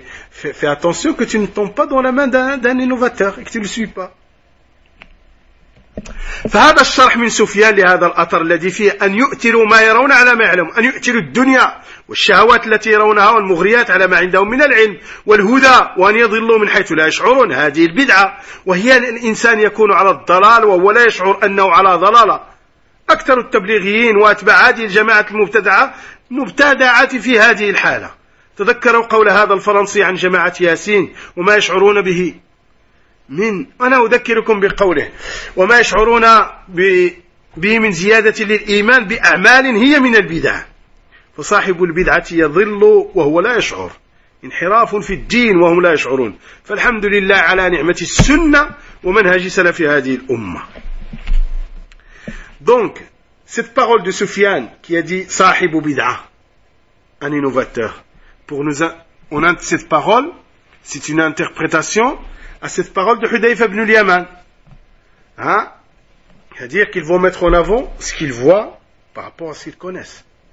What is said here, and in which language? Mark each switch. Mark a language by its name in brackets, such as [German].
[French] Fais attention que tu ne tombes pas dans la main d'un innovateur et que tu ne le suis pas. [Arabic] فهذا الشرح من سفيان لهذا الأثر الذي فيه أن يؤتروا ما يرون على ما يعلم أن يؤتروا الدنيا والشهوات التي يرونها والمغريات على ما عندهم من العلم والهدى وأن يضلوا من حيث لا يشعرون. هذه البدعة وهي أن الإنسان يكون على الضلال وهو لا يشعر أنه على ضلالة. أكثر التبليغيين وأتباع هذه الجماعة المبتدعة مبتدعة في هذه الحالة. تذكروا قول هذا الفرنسي عن جماعة ياسين وما يشعرون به من أنا أذكركم بقوله وما يشعرون به من زيادة للإيمان بأعمال هي من البدعة. فصاحب البدعة يضل وهو لا يشعر. انحراف في الدين وهم لا يشعرون. فالحمد لله على نعمة السنة ومنهج سلف هذه الأمة. [French] Donc, cette parole de Soufiane qui a dit « Sahib ou Bid'a », un innovateur, pour nous, on a cette parole, c'est une interprétation à cette parole de Hudayfa ibn al-Yaman. Hein? C'est-à-dire qu'ils vont mettre en avant ce qu'ils voient par rapport à ce qu'ils connaissent.